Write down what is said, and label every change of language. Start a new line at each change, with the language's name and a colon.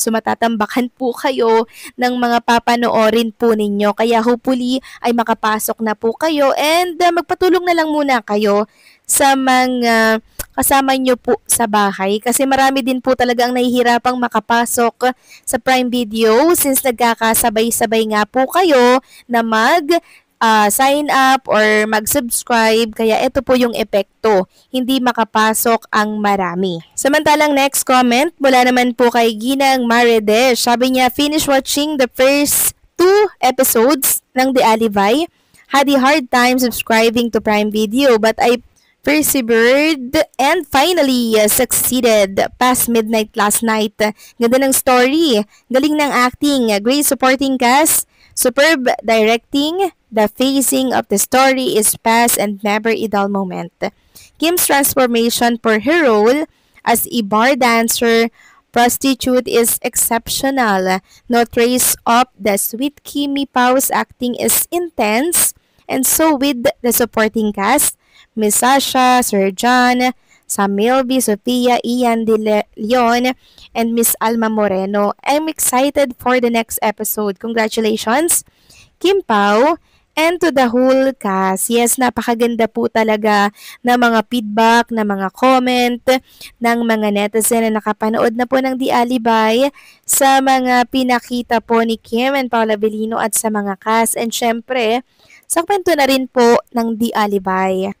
Filipino: So matatambakan po kayo ng mga papanoorin po ninyo, kaya hopefully ay makapasok na po kayo and magpatulong na lang muna kayo sa mga kasama nyo po sa bahay kasi marami din po talaga ang nahihirapang makapasok sa Prime Video since nagkakasabay-sabay nga po kayo na sign up or mag-subscribe, kaya ito po yung epekto, hindi makapasok ang marami. Samantalang next comment mula naman po kay Ginang Marides. Sabi niya,
English: finish watching the first 2 episodes ng The Alibay. Had a hard time subscribing to Prime Video but I persevered and finally succeeded past midnight last night.
Filipino: Ganda ng story, galing ng acting,
English: great supporting cast, superb directing, the phasing of the story is fast and never a dull moment. Kim's transformation for her role as a bar dancer prostitute is exceptional. No trace of the sweet Kimi Pau's acting is intense, and so with the supporting cast, Miss Sasha, Sir John, Sam Milby, Sophia, Ian De Leon, and Miss Alma Moreno. I'm excited for the next episode. Congratulations, Kim Pao, and to the whole cast.
Filipino: Yes, napakaganda po talaga ng mga feedback, ng mga comment, ng mga netizen na nakapanood na po ng The Alibay sa mga pinakita po ni Kim and Paula Abilino at sa mga cast. And syempre, sa kwento na rin po ng The Alibay.